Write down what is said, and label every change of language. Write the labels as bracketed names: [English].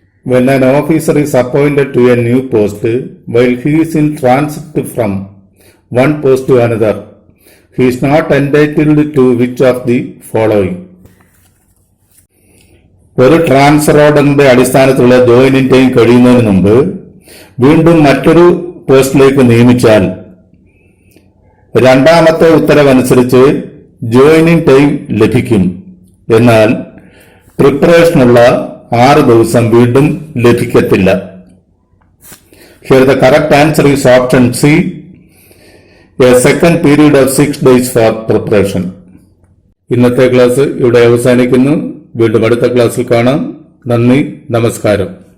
[English] When an officer is appointed to a new post, while he is in transit from one post to another, he is not entitled to which of the following? [Malayalam] ഒരു transfer ഓർഡറിന്റെ അടിസ്ഥാനത്തിലുള്ള joining time കഴിയുന്നതിന് മുമ്പ് വീണ്ടും മറ്റൊരു പോസ്റ്റിലേക്ക് നിയമിച്ചാൽ രണ്ടാമത്തെ ഉത്തരവനുസരിച്ച് joining time ലഭിക്കും. എന്നാൽ പ്രിപ്പറേഷനുള്ള 6 ദിവസം വീണ്ടും ലഭിക്കത്തില്ല. [English] Here the correct answer is option C, a second period of 6 days for preparation. [Malayalam] ഇന്നത്തെ ക്ലാസ് ഇവിടെ അവസാനിക്കുന്നു. വീണ്ടും അടുത്ത ക്ലാസ്സിൽ കാണാം. നന്ദി, നമസ്കാരം.